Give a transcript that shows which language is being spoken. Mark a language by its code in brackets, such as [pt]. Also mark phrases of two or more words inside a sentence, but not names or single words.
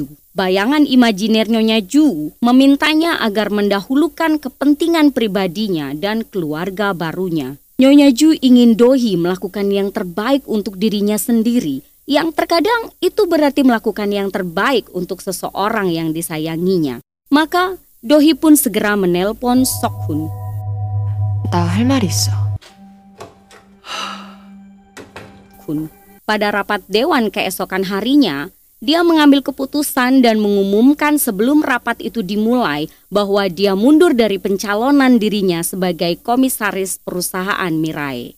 [id] Bayangan imajiner Nyonya Ju memintanya agar mendahulukan kepentingan pribadinya dan keluarga barunya. Nyonya Ju ingin Dohee melakukan yang terbaik untuk dirinya sendiri, yang terkadang itu berarti melakukan yang terbaik untuk seseorang yang disayanginya. Maka Dohee pun segera menelpon Sok-hun. [ko] 나 할 말이 있어. [id] Pada rapat dewan keesokan harinya, dia mengambil keputusan dan mengumumkan sebelum rapat itu dimulai bahwa dia mundur dari pencalonan dirinya sebagai komisaris perusahaan Mirai.